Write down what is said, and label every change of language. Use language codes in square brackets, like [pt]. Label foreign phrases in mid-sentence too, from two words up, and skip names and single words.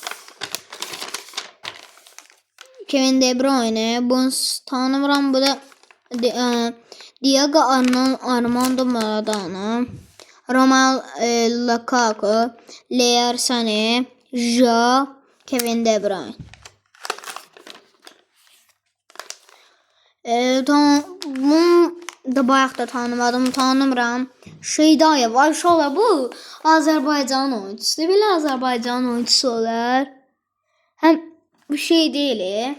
[az] Kevin De Bruyne, bunu tanımıram. Bu da Diego Armando Maradona, Romelu Lukaku, Leroy Sané, Kevin De Bruyne. Bunu da bayaq da tanımıram. Şeydayev, inşallah bu Azərbaycan oyuncusu. Belə Azərbaycan oyuncusu olar. Həm bu şey deyil.